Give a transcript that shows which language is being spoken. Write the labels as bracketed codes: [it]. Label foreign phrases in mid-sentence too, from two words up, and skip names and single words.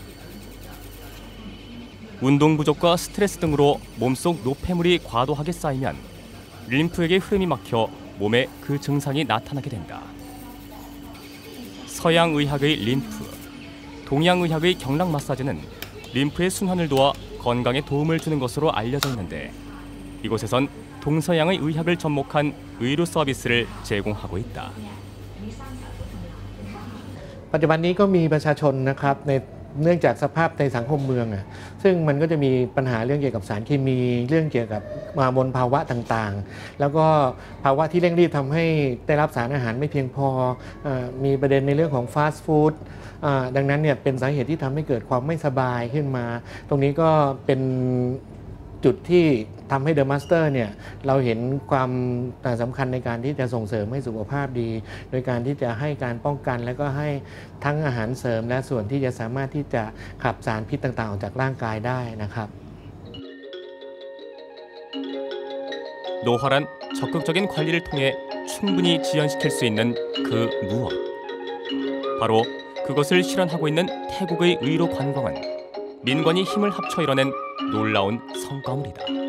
[ko] 운동 부족과 스트레스 등으로 몸속 노폐물이 과도하게 쌓이면 림프액의 흐름이 막혀 몸에 그 증상이 나타나게 된다. 서양의학의 림프, 동양의학의 경락 마사지는 림프의 순환을 도와 건강에 도움을 주는 것으로 알려져 있는데 이곳에선 동서양의 의학을 접목한 의료 서비스를 제공하고 있다. [th] ปัจจุบันนี้ก็มีประชาชนนะครับเนื่องจากสภาพในสังคมเมืองซึ่งมันก็จะมีปัญหาเรื่องเกี่ยวกับสารเคมีเรื่องเกี่ยวกับมลภาวะต่าง ๆแล้วก็ภาวะที่เร่งรีบทำให้ได้รับสารอาหารไม่เพียงพอมีประเด็นในเรื่องของฟาสต์ฟู้ดดังนั้นเนี่ยเป็นสาเหตุที่ทำให้เกิดความไม่สบายขึ้นมาตรงนี้ก็เป็นจุดที่ทำให้ The Master เนี่ยเราเห็นความสำคัญในการที่จะส่งเสริมให้สุขภาพดีโดยการที่จะให้การป้องกันและก็ให้ทั้งอาหารเสริมและส่วนที่จะสามารถที่จะขับสารพิษต่างๆออกจากร่างกายได้นะครับ [ko] 노화란 적극적인 관리를 통해 충분히 지연시킬 수 있는 그 무엇. 바로 그것을 실현하고 있는 태국의 의료 관광은 민관이 힘을 합쳐 이뤄낸 놀라운 성과물이다.